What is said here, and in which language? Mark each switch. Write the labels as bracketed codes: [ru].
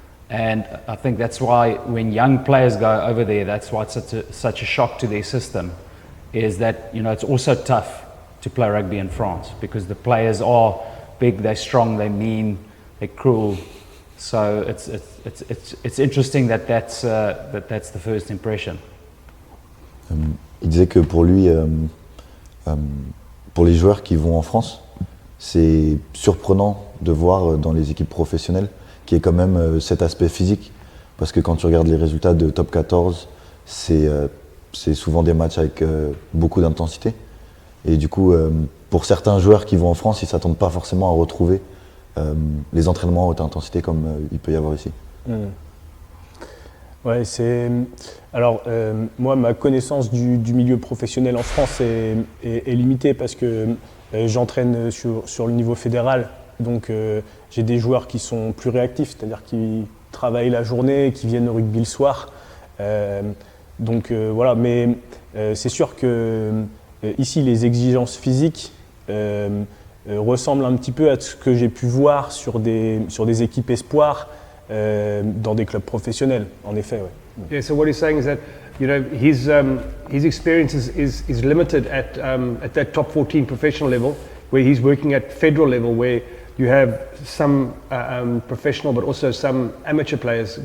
[en] And I think that's why when young players go over there, that's why it's such a shock to their system, is that, you know, it's also tough to play rugby in France because the players are big, they're strong, they're mean, they're cruel. So it's interesting that's the first impression. [fr] Il disait que pour lui, pour les joueurs qui vont en France, c'est surprenant de voir dans les équipes professionnelles qu'il y ait quand même cet aspect physique. Parce que quand tu regardes les résultats de top 14, c'est souvent des matchs avec beaucoup d'intensité. Et du coup, pour certains joueurs qui vont en France, ils ne s'attendent pas forcément à retrouver les entraînements à haute intensité comme il peut y avoir ici. Ouais, alors moi, ma connaissance du milieu professionnel en France est limitée parce que j'entraîne sur le niveau fédéral. Donc j'ai des joueurs qui sont plus réactifs, c'est-à-dire qui travaillent la journée et qui viennent au rugby le soir. Donc voilà, mais c'est sûr que ici les exigences physiques ressemblent un petit peu à ce que j'ai pu voir sur des équipes espoirs dans des clubs professionnels, en effet. Ouais. [en] Yeah, so what he's saying is that, you know, his experience is limited at that top 14 professional level, where he's working at federal level, where you have some professional but also some amateur players.